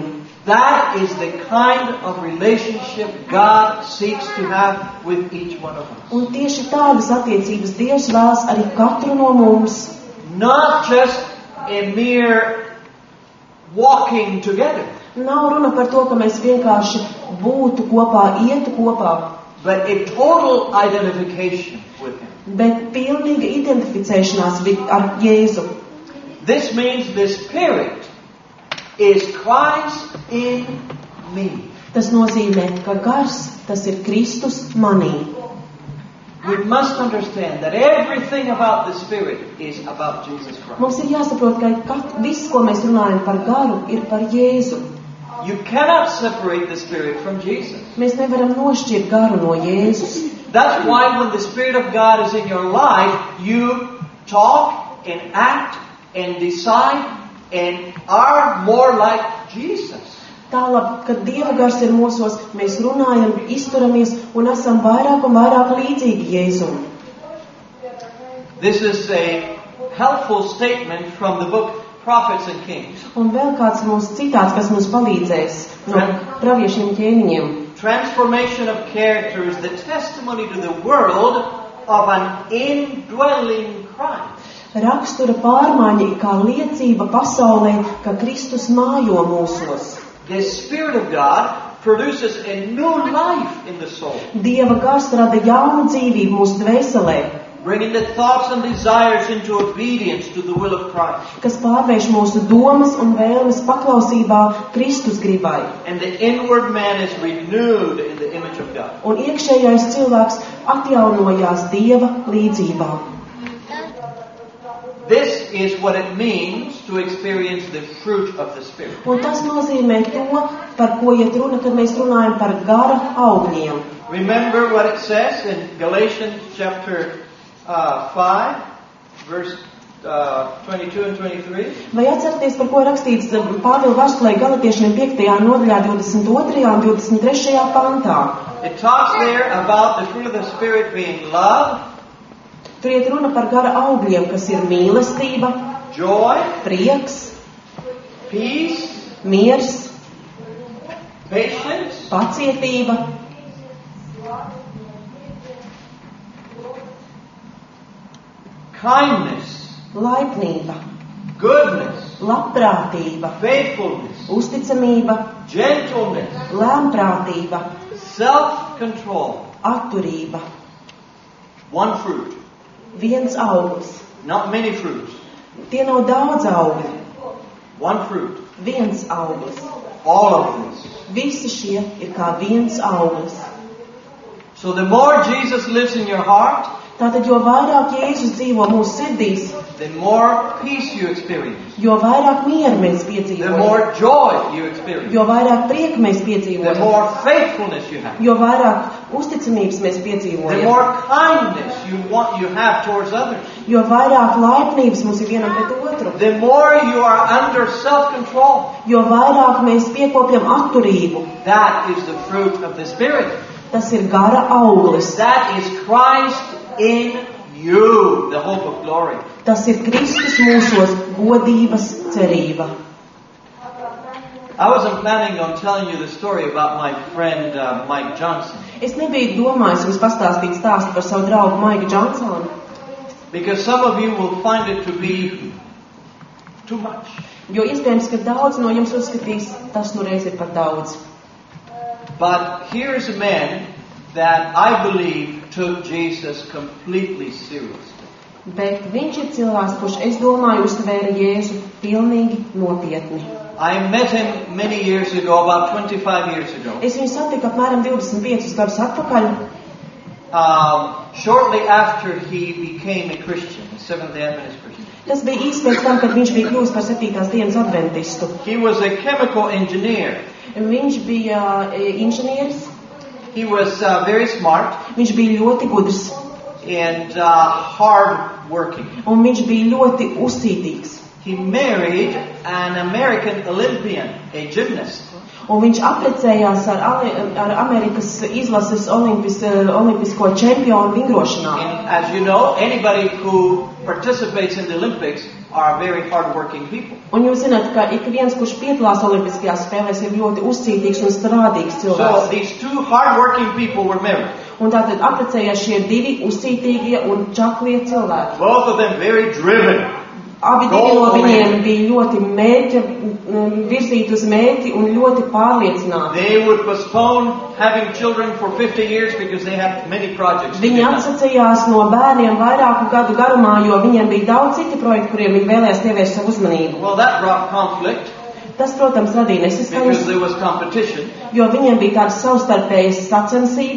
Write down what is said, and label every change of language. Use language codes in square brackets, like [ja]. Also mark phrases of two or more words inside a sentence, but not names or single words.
[en] That is the kind of relationship God seeks to have with each one of us. [lv] Un tieši tādas attiecības Dievs vēlas arī katru no mums. [en] Not just a mere walking together, [lv] Nav runa par to, ka mēs vienkārši būtu kopā, ietu kopā, [en] but a total identification with Him. [lv] bet pilnīga identificēšanās ar Jēzu. [en] This means the Spirit is Christ in me. [lv] Tas nozīmē, ka gars, tas ir Kristus manī. [en] We must understand that everything about the Spirit is about Jesus Christ. [lv] Mums ir jāsaprot, ka viss, ko mēs runājam par garu, ir par Jēzu. [en] You cannot separate the Spirit from Jesus. [lv] Mēs nevaram nošķirt garu no Jēzus. [en] That's why when the Spirit of God is in your life, you talk and act and decide and are more like Jesus. [lv] Tālāk, kad Dieva gars ir mūsos, mēs runājam, izturamies un esam vairāk un vairāk līdzīgi Jēzum. [en] This is a helpful statement from the book Prophets and Kings. [lv] Un vēl kāds mums citāts, kas mums palīdzēs no praviešiem ķēniņiem. [en] Transformation of character is the testimony to the world of an indwelling Christ. [lv] Rakstura pārmaiņa ir kā liecība pasaulē, ka Kristus mājo mūsos. [en] The Spirit of God produces a new life in the soul, [lv] Dieva gars rada jaunu dzīvību mūsu dvēselē, [en] bringing the thoughts and desires into obedience to the will of Christ. [lv] kas pārvērš mūsu domas un vēlmes paklausībā Kristus gribai. [en] And the inward man is renewed in the image of God. [lv] Un iekšējais cilvēks atjaunojās Dieva līdzībā. [en] This is what it means to experience the fruit of the Spirit. [lv] Un tas nozīmē to, par ko iet runa, kad mēs runājam par gara augļiem. [en] Remember what it says in Galatians chapter 5, verse 22 and 23? [lv] Vai atceraties, par ko rakstīts Pāvila vēstulē Galatiešiem 5. nodaļā 22. un 23. pantā? [en] It talks there about the fruit of the Spirit being love, [lv] Tur iet runa par gara augļiem, kas ir mīlestība, [en] joy, [lv] prieks, [en] peace, [lv] miers, [en] patience, [lv] pacietība, [en] kindness, [lv] laipnība, [en] goodness, [lv] labprātība, [en] faithfulness, [lv] uzticamība, [en] gentleness, [lv] lēmprātība, [en] self-control. [lv] atturība. [en] One fruit, [lv] Viens auglis. [en] not many fruits. [lv] Tie nav daudz augļi. [en] One fruit. [lv] Viens auglis. [en] All of this. [lv] Visi šie ir kā viens auglis. [en] So the more Jesus lives in your heart, [lv] Tātad, jo vairāk Jēzus dzīvo mūsu sirdīs, [en] the more peace you experience, [lv] jo vairāk mieru mēs [en] the [lv] piedzīvojam, [en] more joy you experience, [lv] jo vairāk prieka mēs [en] the [lv] piedzīvojam, [en] more faithfulness you have, [lv] jo vairāk uzticamības mēs [en] the [lv] piedzīvojam, [en] more kindness you have towards others, [lv] jo vairāk laipnības mums ir vienam pret otru, [en] the more you are under self-control. [lv] jo vairāk mēs piekopjam atturību. [en] That is the fruit of the Spirit. [lv] Tas ir gara auglis. [en] That is Christ in you, the hope of glory. [lv] Tas ir Kristus mūsos godības cerība. [en] I wasn't planning on telling you the story about my friend Mike Johnson, [lv] Es nebiju domājis jums pastāstīt stāstu par savu draugu Maiku Džonsonu, [en] because some of you will find it to be too much. [lv] Jo iespējams, ka daudz no jums uzskatīs, tas nu reiz ir par daudz. [en] But here is a man that I believe took Jesus completely seriously. [lv] Bet viņš ir cilvēks, kurš, es domāju, uztvēra Jēzu pilnīgi nopietni. [en] I met him many years ago, about 25 years ago. [lv] Es viņu satiku apmēram 25 gadus atpakaļ. [en] Shortly after he became a Christian, a Seventh-day Adventist Christian. [lv] Tas bija īsti pēc tam, kad viņš bija kļuvis par 7. dienas adventistu. [en] He was a chemical engineer. [lv] Viņš bija inženieris. [en] He was very smart. [lv] Viņš bija ļoti gudrs. [en] And hard working. [lv] Un viņš bija ļoti uzcītīgs. [en] He married an American Olympian, a gymnast. [lv] Un viņš apprecējās ar Amerikas izlases olimpisko čempionu vingrošanā. [en] And as you know, anybody who participates in the Olympics are very hard-working people. [lv] Un jūs zināt, ka ik viens, kurš piedalās olimpiskajās spēlēs, ir ļoti uzcītīgs un strādīgs cilvēks. [en] So these two hard-working people were married. [lv] Un tātad apprecējās šie divi uzcītīgie un čaklie cilvēki. [en] Both of them very driven. [lv] Abi divi no viņiem bija ļoti virzīti uz mērķi un ļoti pārliecināti. [en] They would postpone having children for 50 years because they had many projects. [lv] Viņi atsacījās no bērniem vairāku gadu garumā, jo viņiem bija daudz citu projektu, kuriem viņi vēlējās pievērst savu uzmanību. [en] Well, that brought conflict. [lv] Tas, protams, radīja nesaskaņas, jo viņiem bija tāda savstarpēja sacensība.